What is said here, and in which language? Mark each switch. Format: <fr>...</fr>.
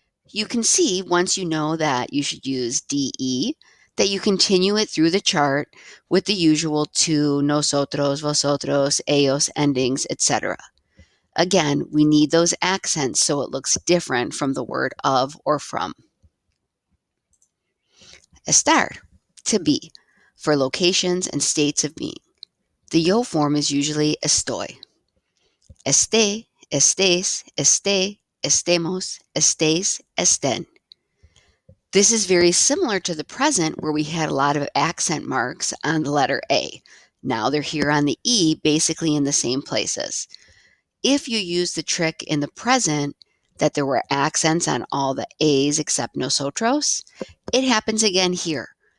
<en>You can see once you know that you should use de, that you continue it through the chart with the usual to, nosotros, vosotros, ellos endings, etc. Again, we need those accents so it looks different from the word of or from. Estar, to be, for locations and states of being. The yo form is usually estoy.</en> <es>Esté, estés, esté, estemos, estés, estén.</es> <en>This is very similar to the present where we had a lot of accent marks on the letter A. Now they're here on the E, basically in the same places. If you use the trick in the present that there were accents on all the A's except nosotros, it happens again here.</en>